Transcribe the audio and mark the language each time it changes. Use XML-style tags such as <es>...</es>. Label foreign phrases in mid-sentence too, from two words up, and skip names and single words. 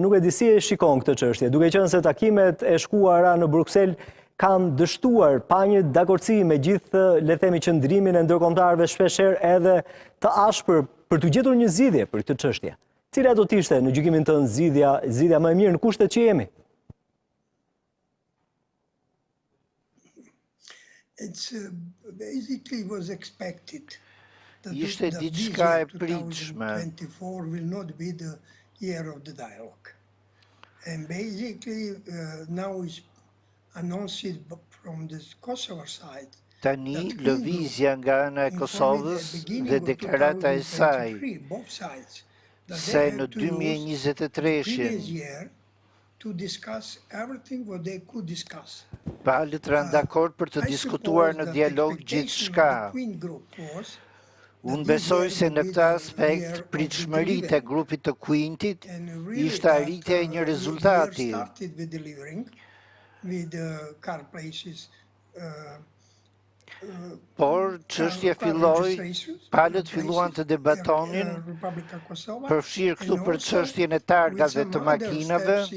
<sq>Nuk e di si e shikon këtë çështje, duke qenë se takimet e shkuara në Bruksel kanë dështuar pa një dakordsi me gjithë, le të themi, qëndrimin e ndërkombëtarëve shpeshherë edhe të ashpër për të gjetur një zgjidhje për këtë çështje. Cila do të ishte në gjykimin tënd zgjidhja më e mirë në kushtet që jemi?</sq> <en>It's basically was expected that</en> <sq>Ishte diçka e pritshme.</sq> <en>2024 will not be the year of the dialogue. And basically now is announced from the Kosovo side.</en> <sq>Tani lëvizja nga ana e Kosovës dhe deklarata e saj se në 2023</sq> <en>to discuss everything what they could discuss.</en> <sq>Palët rënë dakord për të diskutuar në dialog gjithçka. Unë besoj se në këtë aspekt pritshmëritë e grupit të Quintit ishte arritja e një rezultati. Por çështja filloi, palët filluan të debatonin, përfshirë këtu për çështjen e targave të makinave,</sq>